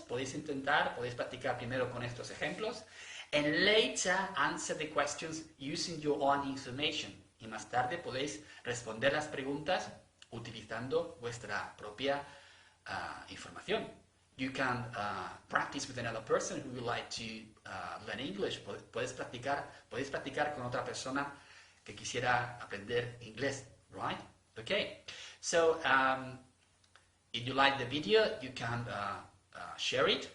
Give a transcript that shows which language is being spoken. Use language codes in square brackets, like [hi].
[es] Podéis practicar primero con estos ejemplos. [en] And later answer the questions using your own information. [es] Y más tarde podéis responder las preguntas utilizando vuestra propia información. [en] You can practice with another person who would like to learn English. [es] Podéis practicar con otra persona que quisiera aprender inglés, right? [en] Okay. So, if you like the video, you can share it.